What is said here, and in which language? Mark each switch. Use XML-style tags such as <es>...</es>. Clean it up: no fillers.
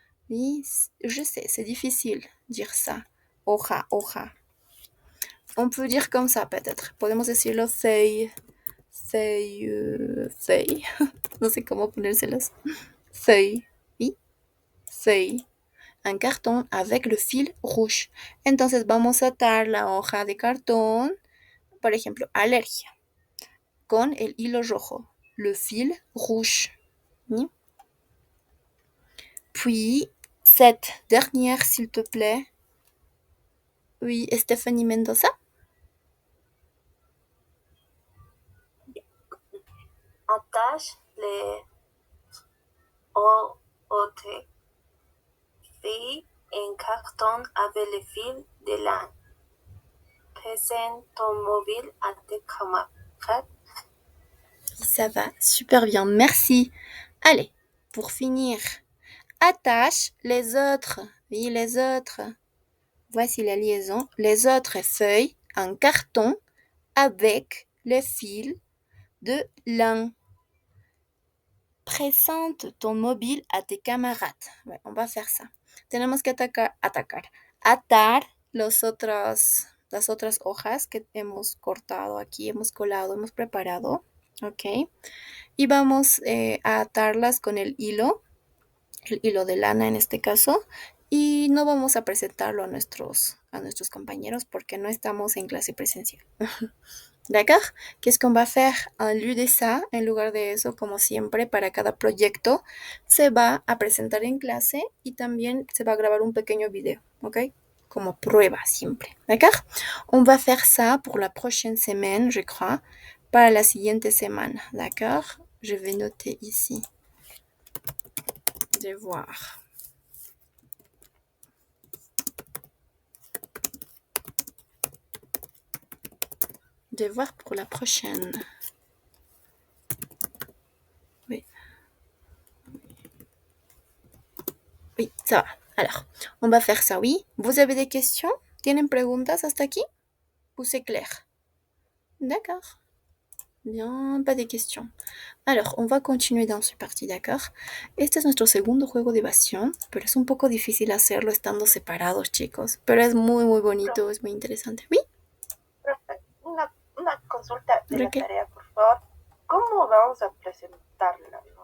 <fr>Oui, je sais, c'est difficile dire ça.</fr> <es>Hoja, hoja.</es> <fr>On peut dire comme ça peut-être.</fr> <es>Podemos decirlo</es> <fr>feuille, feuille.</fr> <es>No sé cómo ponérselas.</es> <fr>Feuille, oui, feuille.</fr> <es>Un cartón avec le fil rouge. Entonces vamos a atar la hoja de cartón, por ejemplo, alergia, con el hilo rojo,</es> <fr>le fil rouge.</fr> <es>¿Sí?</es> <fr>Puis, cette dernière, s'il te plaît. Oui, Stéphanie Mendoza. Attache les autres filles en carton avec le fil de lin. Présente ton mobile à tes camarades. Ça va, super bien, merci. Allez, pour finir, attache les autres, oui, les autres. Voici la liaison. Les autres feuilles en carton avec le fil de lin. Présente ton mobile a tes camarades. Ouais, on va faire ça.</fr> <es>Tenemos que atar las otras hojas que hemos cortado aquí, hemos colado, hemos preparado. Ok. Y vamos a atarlas con el hilo de lana en este caso. Y no vamos a presentarlo a nuestros compañeros porque no estamos en clase presencial.</es> <fr>D'accord? Qu'est-ce qu'on va faire? En lieu de ça,</fr> <es>en lugar de eso, como siempre, para cada proyecto, se va a presentar en clase y también se va a grabar un pequeño video, ¿ok? Como prueba siempre, d'accord?</es> <fr>On va faire ça pour la prochaine semaine, je crois,</fr> <es>para la siguiente semana,</es> <fr>d'accord? Je vais noter ici. Devoir. Devoir pour la prochaine. Oui. Oui, ça va. Alors, on va faire ça, oui. Vous avez des questions?</fr> <es>¿Tienen preguntas hasta aquí?</es> <fr>Ou c'est clair? D'accord. Bien, pas de questions. Alors, on va continuer dans ce parti, d'accord?</fr> <es>Este es nuestro segundo juego de evasión, pero es un poco difícil hacerlo estando separados, chicos. Pero es muy, muy bonito, es muy interesante. ¿Sí? Profe, una consulta de ¿De la qué? tarea, por favor. ¿Cómo vamos a presentarla?</es>